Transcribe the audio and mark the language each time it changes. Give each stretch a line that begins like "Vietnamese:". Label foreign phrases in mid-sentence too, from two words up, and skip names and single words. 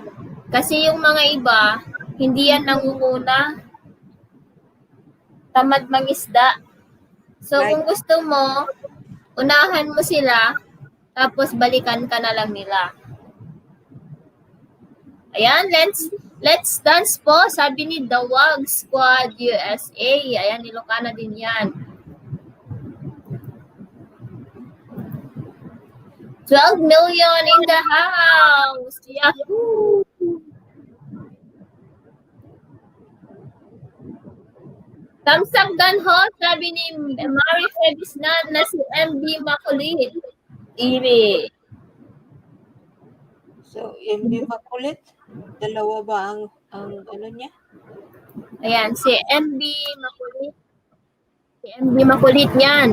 Filipino: Kasi yung mga iba, hindi yan nangunguna. Tamad mangisda. So, kung gusto mo, unahan mo sila, tapos balikan ka na lang nila. Ayan,
English: let's dance
Filipino: po, sabi ni The Wag Squad USA. Ayan, Ilocana din yan.
English: 12 million in the house.
Filipino: Yahoo! Tamsakdan ho, sabi ni Mari Febisnan na si MB Makulit. Iri. So, MB Makulit, dalawa ba ang ano niya? Ayan, si MB Makulit. Si MB Makulit yan.